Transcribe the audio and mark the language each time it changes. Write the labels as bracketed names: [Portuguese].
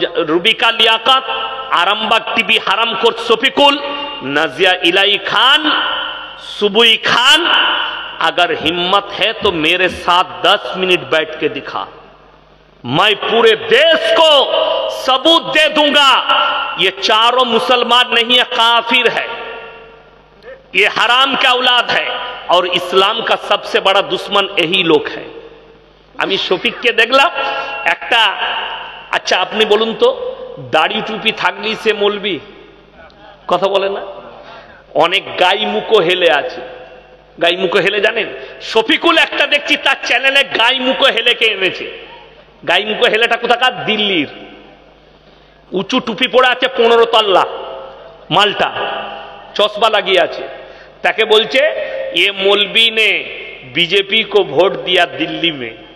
[Hindi] Rubika Liaquat, Arambagh TV হারামখোর Shafiqul, Nazia इलाई खान, सुबुई खान, अगर हिम्मत है तो मेरे साथ 10 मिनट बैठ के दिखा, मैं पूरे देश को सबूत दे दूंगा ये चारों मुसलमान नहीं है, काफिर है, ये हराम का औलाद है और इस्लाम का सबसे बड़ा दुश्मन यही लोग है। [Bangla] আমি শফিককে দেখলাম একটা, আচ্ছা আপনি বলুন তো দাড়ি টুপি থাকলেই সে মৌলবি? কথা বলে না? অনেক গাই মুখো হেলে আছে। গাই মুখো হেলে জানেন? শফিকুল একটা দেখছি তার চ্যানেলে গাই মুখো হেলেকে এনেছে। গাই মুখো হেলেটা কোথাকার? দিল্লির। উঁচু টুপি পরে আছে 15 তল্লা মালটা, চশমা লাগিয়ে আছে। তাকে বলছে [Hindi] ये मौलवी ने बीजेपी को वोट दिया दिल्ली में।